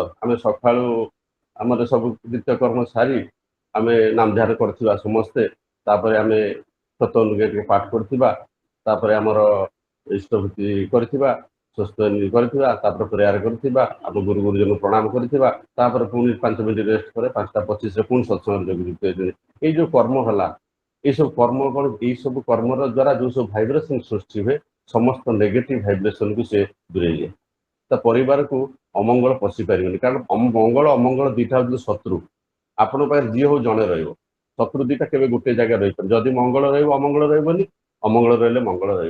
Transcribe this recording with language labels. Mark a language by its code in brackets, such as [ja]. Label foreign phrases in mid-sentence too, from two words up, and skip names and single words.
[or] ଆମେ ସକାଳୁ ଆମର ସବୁ ନିତ୍ୟକର୍ମ ସାରି ଆମେ ନାମଧ୍ୟାନ କରିଥିବା ସମସ୍ତେ, ତାପରେ ଆମେ ସତଅନୁଗେ ଟିକେ ପାଠ କରୁଥିବା, ତାପରେ ଆମର ଇଷ୍ଟଭୂତି କରିଥିବା, ସ୍ୱସ୍ତି କରିଥିବା, ତାପରେ ପ୍ରେୟାର କରିଥିବା, ଆମ ଗୁରୁ ଗୁରୁଜନଙ୍କୁ ପ୍ରଣାମ କରିଥିବା, ତାପରେ ପୁଣି 5 ମିନିଟ୍ ରେଷ୍ଟ ପରେ 5:25ରେ ପୁଣି ସତ୍ସଙ୍ଗରେ ଯୋଗଯୁକ୍ତ ହେଇଛନ୍ତି। ଏଇ ଯେଉଁ କର୍ମ ହେଲା, ଏଇସବୁ କର୍ମ ଏଇସବୁ କର୍ମର ଦ୍ୱାରା ଯେଉଁ ସବୁ ଭାଇବ୍ରେସନ୍ ସୃଷ୍ଟି ହୁଏ, ସମସ୍ତ ନେଗେଟିଭ୍ ଭାଇବ୍ରେସନ୍କୁ ସେ ଦୂରେଇ ଦିଏ। ତା ପରିବାରକୁ ଅମଙ୍ଗଳ ପଶି ପାରିବନି, କାରଣ ମଙ୍ଗଳ ଅମଙ୍ଗଳ ଦୁଇଟା ହେଉଛି ଶତ୍ରୁ। ଆପଣଙ୍କ ପାଖରେ ଯିଏ ହଉ ଜଣେ ରହିବ, ଶତ୍ରୁ ଦୁଇଟା କେବେ ଗୋଟେ ଜାଗାରେ ରହିପାରିବ। ଯଦି ମଙ୍ଗଳ ରହିବ ଅମଙ୍ଗଳ ରହିବନି, ଅମଙ୍ଗଳ ରହିଲେ ମଙ୍ଗଳ ରହିବ।